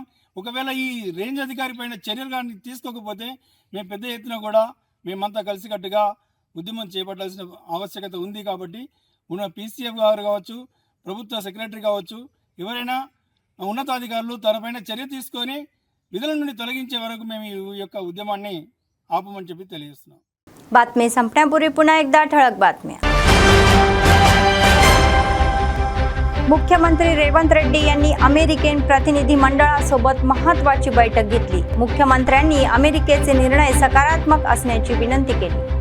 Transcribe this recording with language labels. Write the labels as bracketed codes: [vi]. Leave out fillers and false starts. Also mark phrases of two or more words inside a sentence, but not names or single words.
[te] ఒకవేళ ఈ రేంజ్ అధికారి పైన చర్యలు కానీ తీసుకోకపోతే మేము పెద్ద ఎత్తున కూడా మేమంతా కలిసికట్టుగా ఉద్యమం చేపట్టాల్సిన ఆవశ్యకత ఉంది. కాబట్టి ఉన్న పీసీఎఫ్ గారు కావచ్చు, ప్రభుత్వ సెక్రటరీ కావచ్చు, ఎవరైనా ఉన్నతాధికారులు తనపైన చర్య తీసుకొని విధుల నుండి తొలగించే వరకు మేము ఈ యొక్క ఉద్యమాన్ని ఆపమని చెప్పి తెలియజేస్తున్నాం. [mr] बातमी संपण्यापूर्वी पुन्हा एकदा ठळक बातम्या. मुख्यमंत्री रेवंत रेड्डी यांनी अमेरिकन प्रतिनिधी मंडळासोबत महत्त्वाची बैठक घेतली. मुख्यमंत्र्यांनी अमेरिकेचे निर्णय सकारात्मक असण्याची विनंती केली.